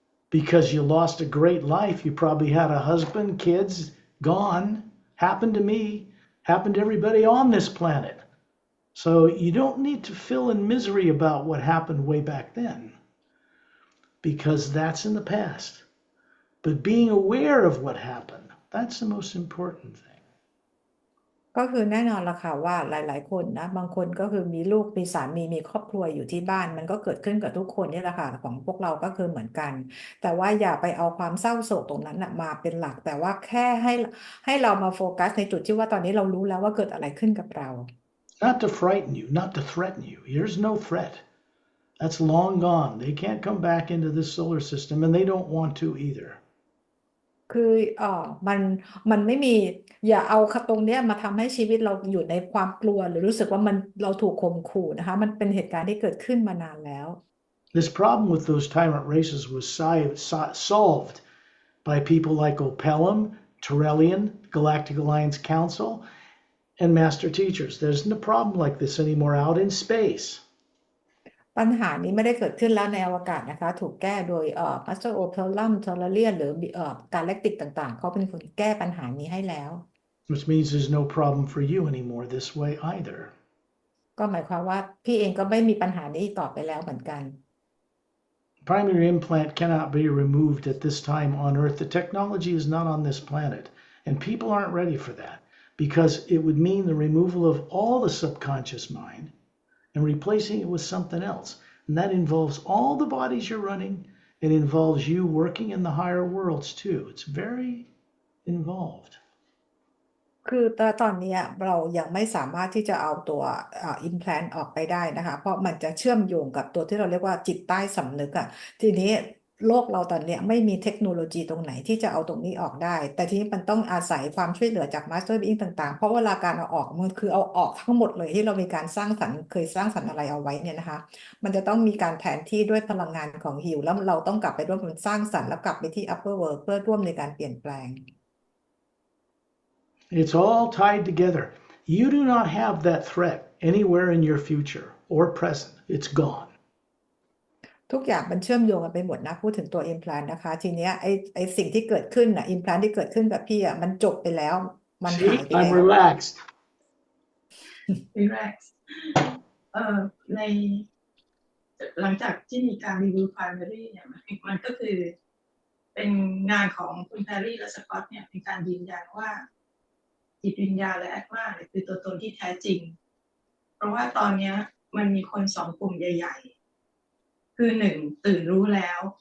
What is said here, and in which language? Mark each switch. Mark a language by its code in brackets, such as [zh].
[en] Because you lost a great life. You probably had a husband, kids, gone. Happened to me. Happened to everybody on this planet. So you don't need to fill in misery about what happened way back then. Because that's in the past. But being aware of what happened, that's the most important thing. [th] ก็คือแน่นอนละค่ะว่าหลายๆคนนะบางคนก็คือมีลูกมีสามีมีครอบครัวอยู่ที่บ้านมันก็เกิดขึ้นกับทุกคนนี่แหละค่ะของพวกเราก็คือเหมือนกันแต่ว่าอย่าไปเอาความเศร้าโศกตรงนั้นนะมาเป็นหลักแต่ว่าแค่ให้เรามาโฟกัสในจุดที่ว่าตอนนี้เรารู้แล้วว่าเกิดอะไรขึ้นกับเรา [en] Not to frighten you, not to threaten you. Here's no threat. That's long gone. They can't come back into this solar system and they don't want to either. [th] คือมันไม่มีอย่าเอาตรงเนี้ยมาทำให้ชีวิตเราอยู่ในความกลัวหรือรู้สึกว่าเราถูกข่มขู่นะคะมันเป็นเหตุการณ์ที่เกิดขึ้นมานานแล้ว [en] This problem with those tyrant races was solved by people like Opelum, Torellian, Galactic Alliance Council, and Master Teachers. There's no problem like this anymore out in space. [th] ปัญหานี้ไม่ได้เกิดขึ้นแล้วในอวกาศนะคะถูกแก้โดยMaster Opelum, Torellian หรือGalactic ต่างๆเขาเป็นคนแก้ปัญหานี้ให้แล้ว [en] Which means there's no problem for you anymore this way either. [th] ก็หมายความว่าพี่เองก็ไม่มีปัญหานี้ต่อไปแล้วเหมือนกัน [en] Primary implant cannot be removed at this time on Earth. The technology is not on this planet, and people aren't ready for that because it would mean the removal of all the subconscious mind and replacing it with something else. And that involves all the bodies you're running. It involves you working in the higher worlds too. It's very involved. [th] คือตอนนี้เรายังไม่สามารถที่จะเอาตัวimplant ออกไปได้นะคะเพราะมันจะเชื่อมโยงกับตัวที่เราเรียกว่าจิตใต้สำนึกทีนี้โลกเราตอนนี้ไม่มีเทคโนโลยีตรงไหนที่จะเอาตรงนี้ออกได้แต่ทีนี้มันต้องอาศัยความช่วยเหลือจาก Master Being ต่างๆเพราะเวลาการเอาออกมันคือเอาออกทั้งหมดเลยที่เรามีการสร้างสรรค์เคยสร้างสรรค์อะไรเอาไว้เนี่ยนะคะมันจะต้องมีการแทนที่ด้วยพลังงานของฮิวแล้วเราต้องกลับไปร่วมกันสร้างสรรค์แล้วกลับไปที่ [en] upper world [th] เพื่อร่วมในการเปลี่ยนแปลง [en] It's all tied together. You do not have that threat anywhere in your future or present. It's gone. [th] ทุกอย่างมันเชื่อมโยงกันไปหมดนะพูดถึงตัว implant นะคะทีเนี้ยไอสิ่งที่เกิดขึ้นimplant ที่เกิดขึ้นกับพี่มันจบไปแล้วมันหายไป [en] I'm [th] แล้ว [en] relaxed. [th] relax ในหลังจากที่มีการรีวิว primary เนี่ยมันก็คือเป็นงานของคุณแพรรี่และสกอตเนี่ยเป็นการยืนยันว่าจิตวิญญาณและแอตมาเนี่ยคือตัวตนที่แท้จริงเพราะว่าตอนนี้มันมีคนสองกลุ่มใหญ่ๆคือหนึ่งตื่นรู้แล้ว